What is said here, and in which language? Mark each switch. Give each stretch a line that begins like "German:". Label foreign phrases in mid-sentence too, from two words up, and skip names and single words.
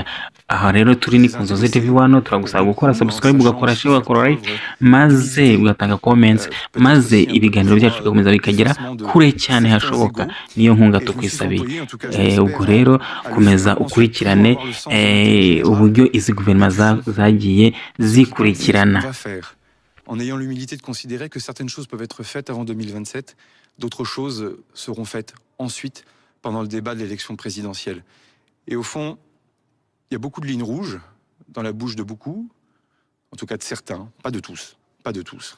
Kinyarwanda: Aha rero turi ni ku Nzozi TV1, turagusaba gukora subscribe, ugakora share, ugakora like, maze ugatanga comments, maze ibiganiro byacu bigakomeza bikagera kure cyane hashoboka. Niyo nkunga tukwisabiye. Ubwo rero komeza ukurikirane uburyo izi guverinoma zagiye zikurikirana.
French: En ayant l'humilité de considérer que certaines choses peuvent être faites avant 2027, d'autres choses seront faites ensuite pendant le débat de l'élection présidentielle. Et au fond, il y a beaucoup de lignes rouges dans la bouche de beaucoup, en tout cas de certains, pas de tous, pas de tous.